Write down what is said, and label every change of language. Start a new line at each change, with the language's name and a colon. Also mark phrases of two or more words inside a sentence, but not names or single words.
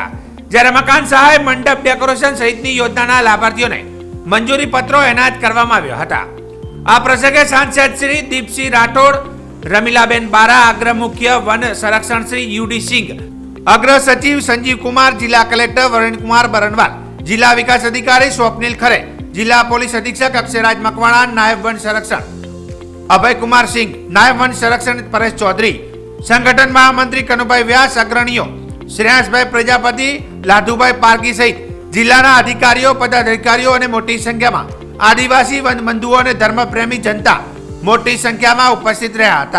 Gujarati: જ્યારે મકાન સહાય, મંડપ ડેકોરેશન સહિતની યોજનાના લાભાર્થીઓને મંજૂરી પત્રો એનાયત કરવામાં આવ્યા હતા। આ પ્રસંગે સાંસદ શ્રી દીપસિંહ રાઠોડ, રમીલાબેન બારા, અગ્ર મુખ્ય વન સંરક્ષણ શ્રી યુડી સિંહ, અગ્ર સચિવ સંજીવ કુમાર, જિલ્લા કલેક્ટર વરુણ કુમાર બરનવાલ, જિલ્લા વિકાસ અધિકારી સ્વપ્નિલ ખરે, જિલ્લા પોલીસ અધિક્ષક અક્ષયરાજ મકવાણા, નાયબ વન સંરક્ષણ અભય કુમાર સિંહ, નાયબ વન સંરક્ષણ પરેશ ચૌધરી, સંગઠન મહામંત્રી કનુભાઈ વ્યાસ, અગ્રણીઓ શ્રેયાંશભાઈ પ્રજાપતિ, લાધુભાઈ પારગી સહિત જિલ્લાના અધિકારીઓ, પદાધિકારીઓ અને મોટી સંખ્યામાં આદિવાસી વનબંધુઓ અને ધર્મપ્રેમી જનતા મોટી સંખ્યામાં ઉપસ્થિત રહ્યા હતા।